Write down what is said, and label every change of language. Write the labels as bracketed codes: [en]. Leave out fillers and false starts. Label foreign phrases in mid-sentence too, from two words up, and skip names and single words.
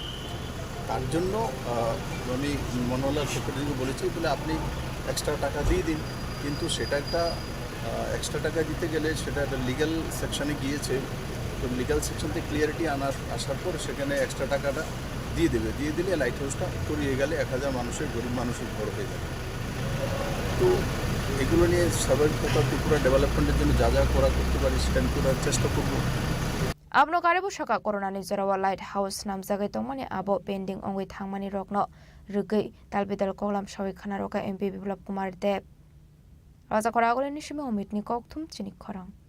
[bn] তার জন্য আমি মনোহরলাল সেক্রেটারিকে বলেছি বলে আপনি এক্সট্রা টাকা দিয়ে দিন কিন্তু সেটা একটা এক্সট্রা টাকা দিতে গেলে সেটা একটা [en] legal section [bn] গিয়েছে তো [en] legal section [bn] থেকে ক্লিয়ারিটি আসার পর সেখানে এক্সট্রা টাকাটা দিয়ে দিলে লাইট হাউসটা করিয়ে গেলে 1000 মানুষের গরিব মানুষের ঘর হয়ে যাবে তো এগুলো নিয়ে স্বাভাবিকতা ত্রিপুরা ডেভেলপমেন্টের জন্য যা যা করতে পারি সেটা আমি করার চেষ্টা করব [trp] Abno karibu shaka corona ni jarawa lighthouse nam jagai tongmani abo pending ongoi thangmani rokno rugai talbidal kolam shawi khana roka MP Biplop Kumar Dev Raja Khoraguli ni shime omit ni kokthum Chini Khorang